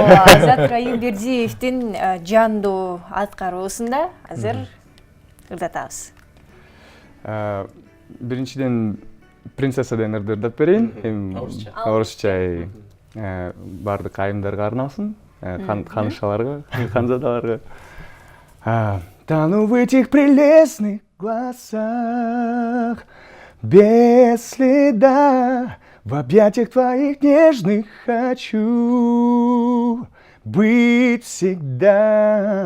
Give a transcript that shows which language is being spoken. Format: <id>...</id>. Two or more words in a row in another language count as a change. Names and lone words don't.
<ky>Азат Раимбердиевдин жандуу аткаруусунда азыр ырдатабыз. Биринчиден принцессаден ырдап берейин. Орусча бардык айымдарга арналсын, ханышаларга, ханзадаларга.</ky> <ru>Тону в этих прелестных глазах, без следа, в объятиях твоих нежных хочу быть всегда.</ru>